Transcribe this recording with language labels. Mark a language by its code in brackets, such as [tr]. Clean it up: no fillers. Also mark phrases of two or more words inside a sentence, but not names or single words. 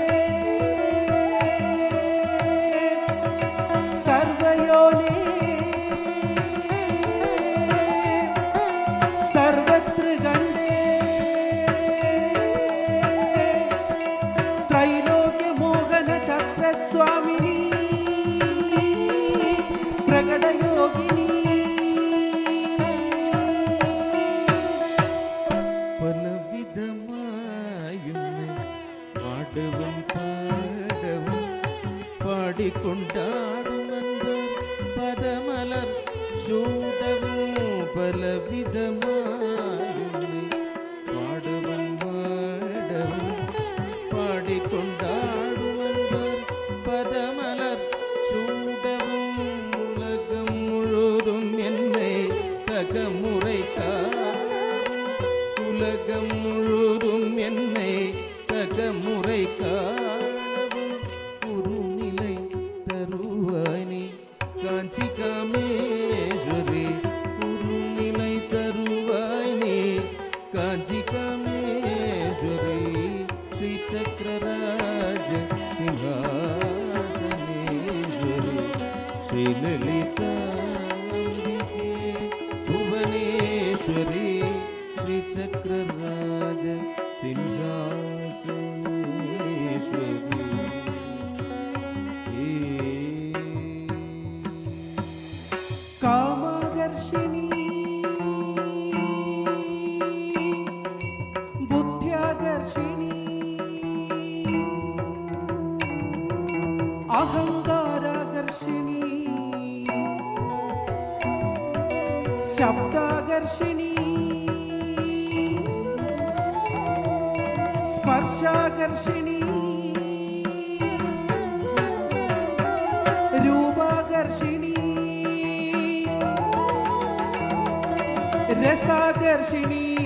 [sa] सर्वयोने सर्वत्र गण्डे त्रैलोक्यमोहनचक्रस्वामिनी प्रकटयोगिनी [ta] பலவிதமாயுன்னை பாடவும் பாடவும் பாடிக்கொண்டாடுமென்று பதமலர் சூடவும் பலவிதமாயுன்னை பாடவும் பாடவும் பாடிக்கொண்டாடுமென்று பதமலர் சூடவும் உலகம் முழுதும் என்னை தகமுறைக்காறும் உலகம் முழுதும் என்னை தகமுறை காணவும் குருநிலை தருவானி காஞ்சி காமேஸ்வரி குருநிலை தருவானி காஞ்சி காமேஸ்வரி ஸ்ரீ சக்கரராஜ [sa] சிங்காசனேஸ்வரி ஸ்ரீ லலிதாம்பிகே भुवनेश्वरी श्रीचक्रराज सिंहासनेश्वरी कामाकर्षिणी बुद्ध्याकर्षिणी अहंकाराकर्षिणी ശബ്ദാകർഷിണി സ്പർശാകർഷിണി രൂപാകർഷിണി രസാകർഷിണി